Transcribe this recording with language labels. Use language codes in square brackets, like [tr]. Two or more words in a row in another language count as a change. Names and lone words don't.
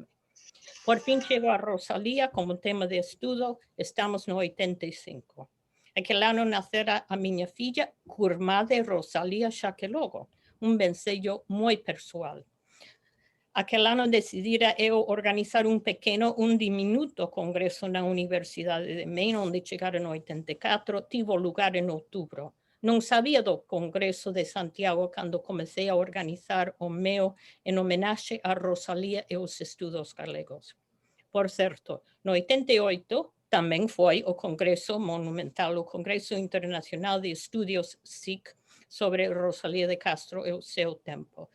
[gl] Por fin chego a Rosalía como tema de estudo, estamos no 85. Aquel ano nacera a minha filha, curmá de Rosalía xa que logo, vencello moi persoal. Aquel ano decidira eu organizar un diminuto congresso na Universidade de Maine, onde chegaram 84, tivo lugar em outubro. [pt] Não sabia do Congresso de Santiago quando comecei a organizar o meu em homenagem a Rosalía e os estudos galegos. Por certo, no 88 também foi o Congresso Monumental, o Congresso Internacional de Estudos SIC sobre Rosalía de Castro e o seu tempo.